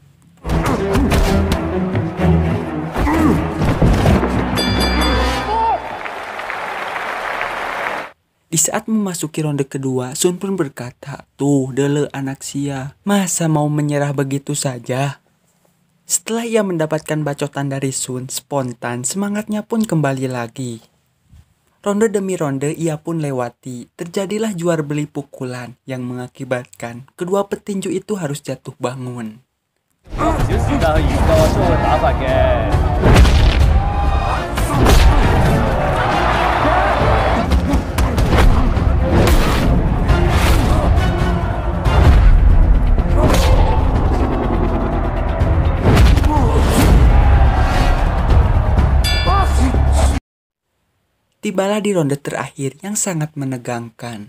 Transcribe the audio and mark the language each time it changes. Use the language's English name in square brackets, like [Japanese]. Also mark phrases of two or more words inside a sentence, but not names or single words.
[Indonesian] Di saat memasuki ronde kedua, Sun pun berkata, "Tuh, [Sundanese] dele anak sia, [Indonesian] masa mau menyerah begitu saja?" Setelah ia mendapatkan bacotan dari Sun, spontan semangatnya pun kembali lagi. Ronde demi ronde ia pun lewati, terjadilah jual beli pukulan yang mengakibatkan kedua petinju itu harus jatuh bangun. [Cantonese] 少時間去研究阿蘇嘅打法嘅。 [Indonesian] Tibalah di ronde terakhir yang sangat menegangkan.